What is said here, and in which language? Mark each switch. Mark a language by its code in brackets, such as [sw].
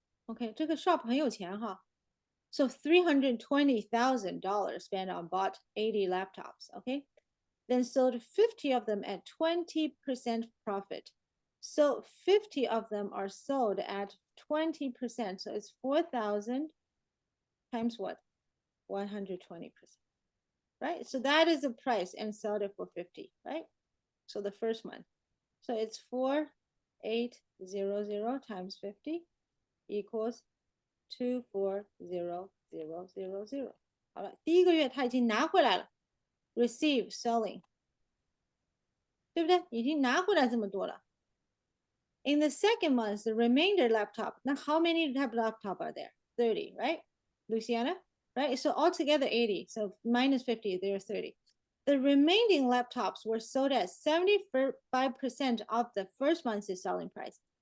[zh] Okay, 这个 shop 很有钱哈。 [en] So $320,000 spent on bought 80 laptops, okay? Then sold 50 of them at 20% profit. So 50 of them are sold at 20%. So it's 4,000 times what? 120%, right? So that is the price and sold it for 50, right? So the first month. So it's 4,800 times 50 equals 240,000. [zh] 好了，第一个月他已经拿回来了 ， [en] receive selling， [zh] 对不对？已经拿回来这么多了。 [en] In the second month, the remainder laptop. Now, how many type of laptop are there? 30, right? Luciana, right? So altogether 80. So minus 50, there's 30. The remaining laptops were sold at 75% of the first month's selling price.